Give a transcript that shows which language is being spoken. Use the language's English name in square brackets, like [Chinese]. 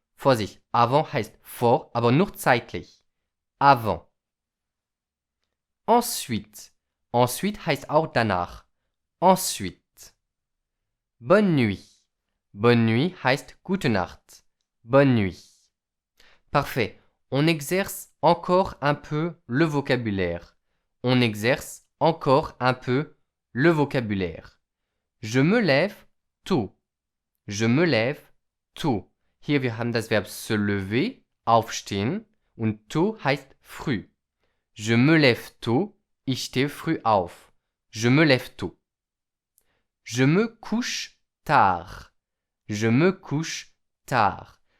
[German] Vorsicht, avant heißt vor, aber nur zeitlich. [French] Avant. Ensuite. Ensuite [German] heißt auch danach. [French] Ensuite. Bonne nuit. [German] Bonne nuit heißt gute Nacht. [French] Bonne nuit. Parfait. On exerce encore un peu le vocabulaire. On exerce encore un peu le vocabulaire. Je me lève tôt. Je me lève tôt. [German] Hier wir haben das Verb se lever, aufstehen, und tôt heißt früh. [French] Je me lève tôt, [German] ich stehe früh auf. [French] Je me lève tôt. Je me couche tard. Je me couche tard.